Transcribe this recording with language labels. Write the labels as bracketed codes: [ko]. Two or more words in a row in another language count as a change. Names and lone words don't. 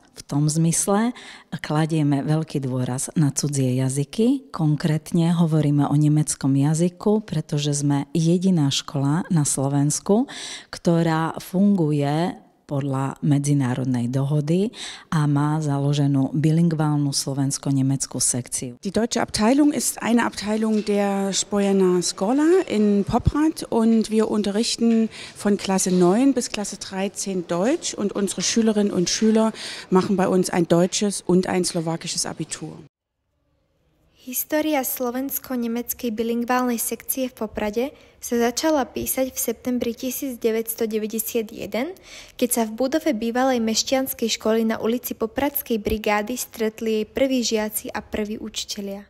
[sk] V tom zmysle kladieme veľký dôraz na cudzie jazyky. Konkrétne hovoríme o nemeckom jazyku, pretože sme jediná škola na Slovensku, ktorá funguje podľa medzinárodnej dohody a má založenú bilingválnu slovensko-nemeckú sekciu. [de] Die deutsche Abteilung ist eine Abteilung der Spojener Schola in Poprad und wir unterrichten von Klasse 9 bis Klasse 13 Deutsch und unsere Schülerinnen und Schüler machen bei uns ein deutsches und ein slowakisches Abitur. [sk] História slovensko-nemeckej bilingválnej sekcie v Poprade sa začala písať v septembri 1991, keď sa v budove bývalej mešťanskej školy na ulici Popradskej brigády stretli jej prví žiaci a prví učitelia.